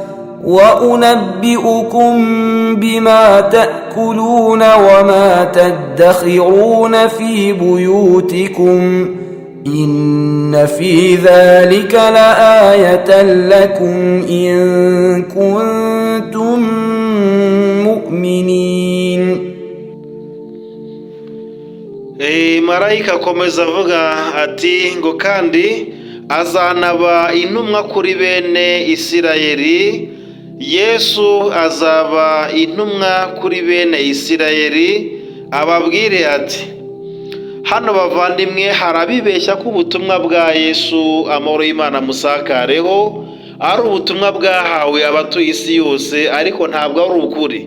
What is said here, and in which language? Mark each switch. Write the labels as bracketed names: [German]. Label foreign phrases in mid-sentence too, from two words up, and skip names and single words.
[Arabic] وأنبئكم بما تأكلون وما تدخرون في بيوتكم إن في ذلك لآية لكم إن كنتم مؤمنين. [Kinyarwanda] Marayika akomeza avuga ati ngo kandi azanaba intumwa kuri bene Isirayeli. Yesu azaba intumwa kuri bene Isirayeli, ababwire ati hano bavandimwe, harabibeshya ko ubutumwa bwa Yesu, amahoro y'Imana musakareho, ari ubutumwa bwahawe abatuye isi yose, ariko ntabwo ari ukuri.